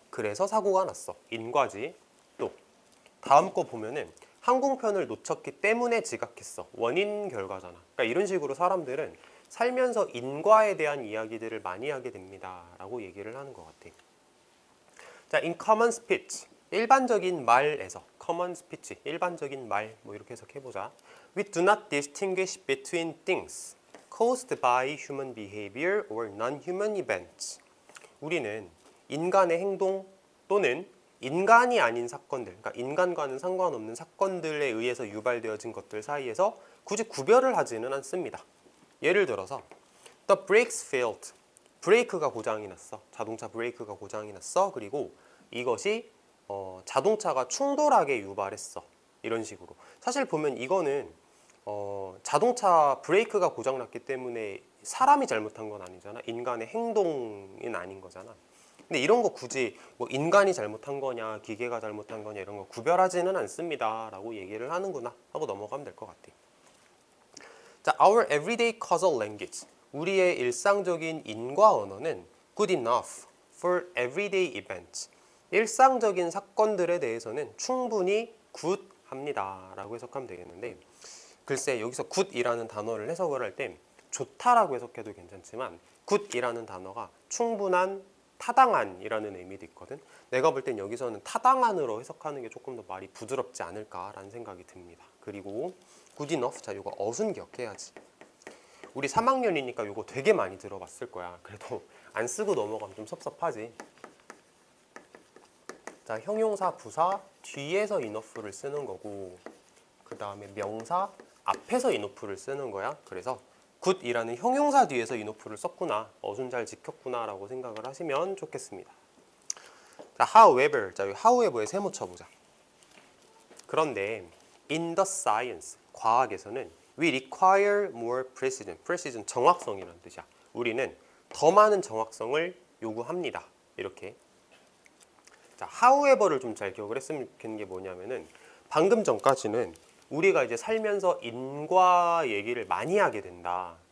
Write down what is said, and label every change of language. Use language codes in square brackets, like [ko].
[ko] 그래서 사고가 났어. 인과지. 또 다음 거 보면은 항공편을 놓쳤기 때문에 지각했어. 원인 결과잖아. 그러니까 이런 식으로 사람들은 살면서 인과에 대한 이야기들을 많이 하게 됩니다. 라고 얘기를 하는 것 같아. [en] 자, in common speech. [ko] 일반적인 말에서 common speech, 일반적인 말 뭐 이렇게 해석해보자. [en] We do not distinguish between things caused by human behavior or non-human events. [ko] 우리는 인간의 행동 또는 인간이 아닌 사건들, 그러니까 인간과는 상관없는 사건들에 의해서 유발되어진 것들 사이에서 굳이 구별을 하지는 않습니다. [en] 예를 들어서 The brakes failed. [ko] 브레이크가 고장이 났어. 자동차 브레이크가 고장이 났어. 그리고 이것이 자동차가 충돌하게 유발했어. 이런 식으로. 사실 보면 이거는 자동차 브레이크가 고장났기 때문에 사람이 잘못한 건 아니잖아. 인간의 행동은 아닌 거잖아. 근데 이런 거 굳이 뭐 인간이 잘못한 거냐 기계가 잘못한 거냐 이런 거 구별하지는 않습니다 라고 얘기를 하는구나 하고 넘어가면 될 것 같아. 자, our everyday causal language. [en] 우리의 일상적인 인과 언어는 good enough for everyday events. [ko] 일상적인 사건들에 대해서는 충분히 굿합니다 라고 해석하면 되겠는데, 글쎄 여기서 굿이라는 단어를 해석을 할 때 좋다라고 해석해도 괜찮지만 굿이라는 단어가 충분한, 타당한이라는 의미도 있거든. 내가 볼 땐 여기서는 타당한으로 해석하는 게 조금 더 말이 부드럽지 않을까라는 생각이 듭니다. 그리고 good enough, 자 이거 어순 기억해야지. 우리 3학년이니까 이거 되게 많이 들어봤을 거야. 그래도 안 쓰고 넘어가면 좀 섭섭하지. 자, 형용사, 부사 뒤에서 enough를 쓰는 거고, 그 다음에 명사 앞에서 enough를 쓰는 거야. 그래서 good이라는 형용사 뒤에서 enough를 썼구나, 어순 잘 지켰구나 라고 생각을 하시면 좋겠습니다. 자, however, 자, however에 세모 쳐보자. [en] 그런데 in the science, 과학에서는 we require more precision. [ko] precision, 정확성이라는 뜻이야. 우리는 더 많은 정확성을 요구합니다. 이렇게. 자, however를 좀 잘 기억을 했으면 좋겠는 게 뭐냐면은, 방금 전까지는 우리가 이제 살면서 인과 얘기를 많이 하게 된다.